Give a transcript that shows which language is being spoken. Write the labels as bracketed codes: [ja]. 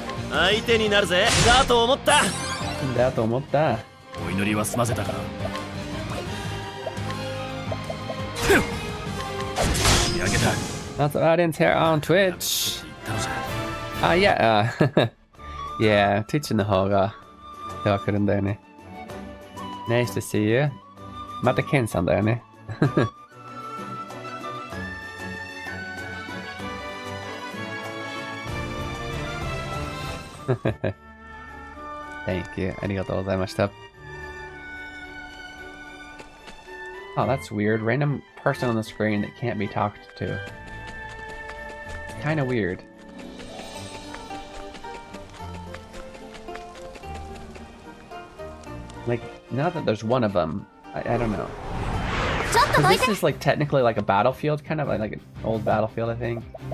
[ja] 相手になるぜ。だと思った。だと思った。お祈りは済ませたか。仕上げた。 [en] Lots of audience here on Twitch. Yeah, yeah, [ja] Twitch の方がでは来るんだよね。 [en] Nice to see you. [ja] またケンさんだよね。 [en] Thank you. [ja] ありがとうございました。 [en] Oh, that's weird. Random person on the screen that can't be talked to. It's kind of weird. Like, now that there's one of them, I don't know. 'Cause this is like technically like a battlefield, kind of like an old battlefield, I think.